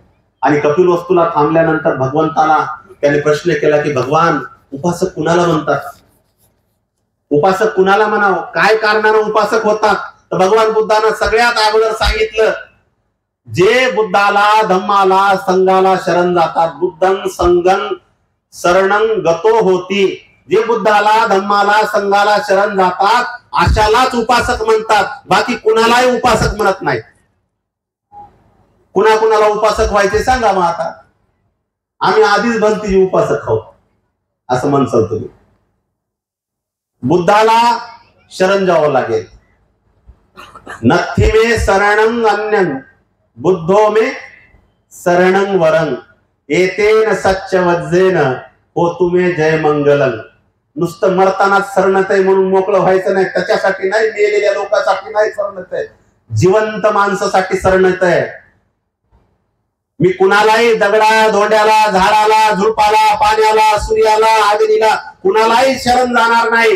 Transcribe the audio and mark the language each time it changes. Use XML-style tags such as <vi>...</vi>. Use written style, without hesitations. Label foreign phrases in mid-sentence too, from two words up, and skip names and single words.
<mr>आणि कपिलवस्तूला थांबल्यानंतर भगवंताला त्याने प्रश्न केला की भगवान, उपासक कुणाला म्हणतात? उपासक कुणाला म्हणावं? काय कारणानं उपासक होतात? तर भगवान बुद्धानं सगळ्यात अगोदर सांगितलं, जे बुद्धाला, धम्माला, संघाला शरण जातात.</mr> <pi>बुद्धं संगं शरणं गतो होती.</pi> <mr>जे बुद्धाला, धम्माला, संघाला शरण जातात अशालाच उपासक म्हणतात. बाकी कुणालाही उपासक म्हणत नाही. कुणाला उपासक व्हायचे सांगा मग आता? आम्ही आधीच भलती उपासक आहोत असं म्हणसाल तुम्ही. बुद्धाला शरण जावं लागेल.</mr> <pi>नथी मे शरणं अन्यं बुद्धो मे शरणं वरं एतेन सच्च वज्जेन हो तुम्हे जय मंगलं.</pi> <mr>नुसतं मरतानाच शरणत आहे म्हणून मोकळं व्हायचं नाही, त्याच्यासाठी नाही, मेलेल्या लोकांसाठी नाही शरणत आहे, जिवंत माणसासाठी शरणत आहे. मी कुणालाही दगडा, धोंड्याला, झाडाला, झुडपाला, पाण्याला, सूर्याला, अग्नीला कुणालाही शरण जाणार नाही.</mr>